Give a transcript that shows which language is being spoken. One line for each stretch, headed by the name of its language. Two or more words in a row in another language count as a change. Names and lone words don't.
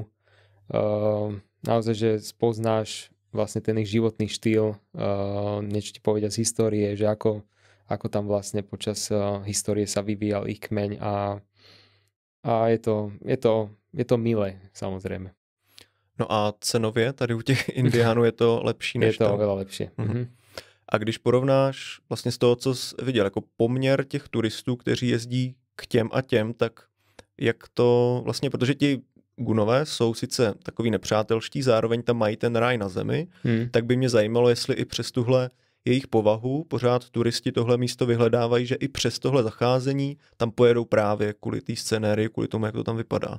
Slovak: Naozaj, že spoznáš vlastne ten ich životný štýl, niečo ti povedia z histórie, že ako tam vlastne počas histórie sa vyvíjal ich kmeň a je to milé, samozrejme.
Czech: No a cenově tady u těch Indiánů je to lepší než
Slovak: je to oveľa lepšie.
Czech: A když porovnáš vlastně z toho, co jsi viděl, jako poměr těch turistů, kteří jezdí k těm a těm, tak jak to vlastně, protože ti Gunové jsou sice takový nepřátelští, zároveň tam mají ten ráj na zemi, tak by mě zajímalo, jestli i přes tuhle jejich povahu pořád turisti tohle místo vyhledávají, že i přes tohle zacházení tam pojedou právě kvůli té scenérii, kvůli tomu, jak to tam vypadá.